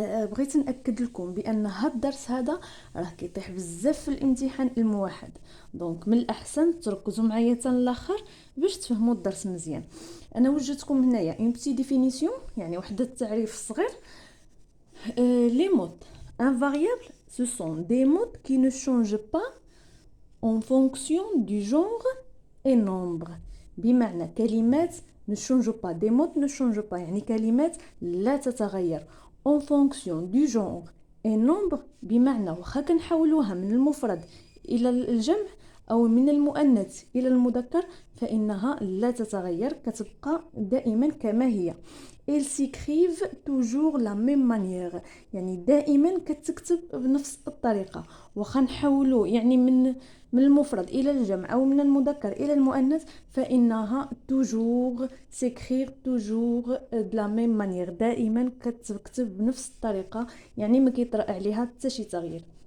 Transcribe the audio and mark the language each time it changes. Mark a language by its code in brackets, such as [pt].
[ar] بغيت ناكد لكم بان هاد الدرس هذا راه كيطيح بزاف في الامتحان الموحد، دونك من الاحسن تركزوا معايا حتى الاخر باش تفهموا الدرس مزيان. انا وجدتكم هنايا اون بتي ديفينيسيون، يعني واحد التعريف صغير. [fr] Les modes invariables, ce sont des modes qui ne changent pas en fonction du genre et nombre. [ar] بمعنى كلمات [fr] ne changent pas، des modes ne changent pas [ar] يعني كلمات لا تتغير [fr] en fonction du genre et nombre. [ar] بمعنى واخا كنحولوها من المفرد إلى الجمع أو من المؤنث إلى المذكر فإنها لا تتغير، كتبقى دائما كما هي. [fr] ils s'écrivent toujours la même manière، [ar] يعني دائما كتكتب بنفس الطريقة. واخا نحولو يعني من المفرد إلى الجمع أو من المذكر إلى المؤنث فإنها [fr] toujours s'écrire toujours de la même manière، [ar] دائما كتكتب بنفس الطريقة، يعني ما كيطرأ عليها حتى شي تغيير.